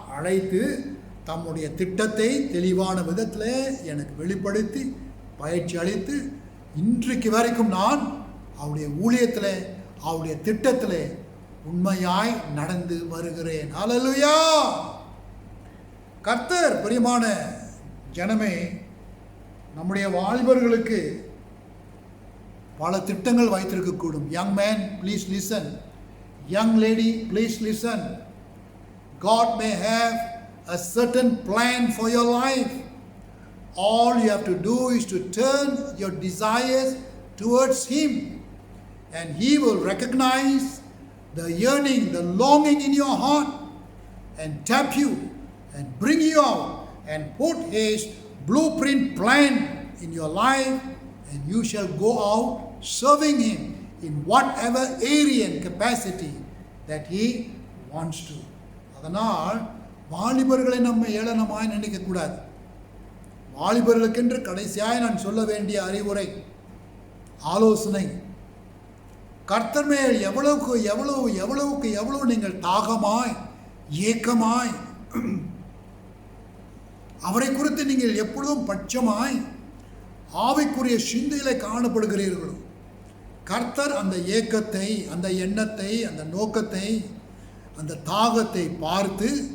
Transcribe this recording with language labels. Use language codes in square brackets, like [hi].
[ta] அழைத்து தம்முடைய திட்டத்தை தெளிவான விதத்தில் எனக்கு வெளிப்படுத்தி பயிற்சி அளித்து இன்றைக்கு வரைக்கும் நான் அவருடைய ஊழியத்தில், அவருடைய திட்டத்தில் உண்மையாய் நடந்து வருகிறேன். ஹல்லேலூயா. கர்த்தர் பிரியமான ஜனமே, நம்முடைய வாலிபர்களுக்கு பல திட்டங்கள் வைத்திருக்கக்கூடும். [en] Young man please listen, young lady please listen. God may have a certain plan for your life. All you have to do is to turn your desires towards him, and he will recognize the yearning, the longing in your heart, and tap you and bring you out and put his blueprint plan in your life, and you shall go out serving him in whatever area and capacity that he wants to. [ta] அதனால் வாலிபர்களை நம்ம ஏளனமாய் நினைக்கக்கூடாது. வாலிபர்களுக்கென்று கடைசியாய் நான் சொல்ல வேண்டிய அறிவுரை, ஆலோசனை, கர்த்தர் மேல் எவ்வளவுக்கு எவ்வளவு நீங்கள் தாகமாய் ஏக்கமாய் அவரை குறித்து நீங்கள் எப்பொழுதும் பட்சமாய் ஆவிக்குரிய சிந்தையிலே காணப்படுகிறீர்களோ, கர்த்தர் அந்த ஏக்கத்தை, அந்த எண்ணத்தை, அந்த நோக்கத்தை, அந்த தாகத்தை பார்த்து